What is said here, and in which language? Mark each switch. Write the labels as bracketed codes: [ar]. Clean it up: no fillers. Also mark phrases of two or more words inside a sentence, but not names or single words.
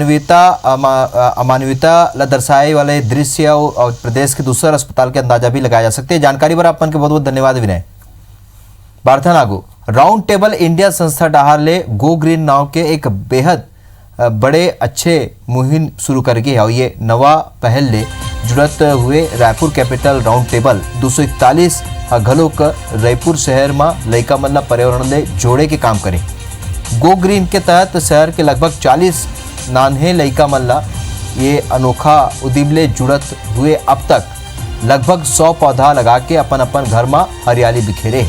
[hne] अमानवीयता ला दर्शाए वाले दृश्य और प्रदेश के दूसरे अस्पताल के अंदाजा भी लगाया जा सकते हैं। जानकारी पर अपन के बहुत बहुत धन्यवाद विनय। बारथन आगू राउंड टेबल इंडिया संस्था डाहर ले गो ग्रीन नाव के एक बेहद बड़े अच्छे मुहिम शुरू कर गई है और ये नवा पहल ले जुड़त हुए रायपुर कैपिटल राउंड टेबल 241 घलोक रायपुर शहर में लइका मन ला पर्यावरण ले जोड़े के काम करे। गो ग्रीन के तहत शहर के लगभग 40 नान्हे लइका मन ला ये अनोखा उद्यम ले जुड़त हुए अब तक लगभग 100 पौधा लगा के अपन घर में हरियाली बिखेरे।